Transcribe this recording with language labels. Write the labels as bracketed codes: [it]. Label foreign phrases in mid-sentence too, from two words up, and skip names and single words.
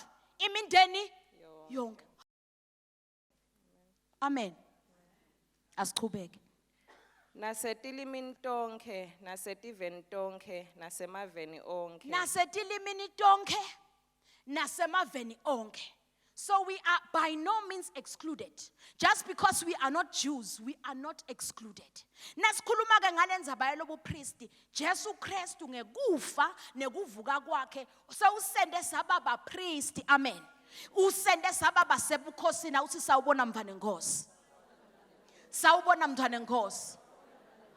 [ss] Imindeni yonke. Amen. Asichubeke. Nasetilimini tonke, nasetiveni tonke, nasemaveni onke. Nasetilimini tonke, nasemaveni onke. [en] So we are by no means excluded. Just because we are not Jews, we are not excluded. [ss] Nasikhuluma ke ngalendzaba yobupristi, Jesu Kristu ngekufa nekuvuka kwakhe sewusende sababa priest. Amen. Usende sababa sebukhosini awuthi sawubona mvane Nkosi. Sawubona mntwana Nkosi.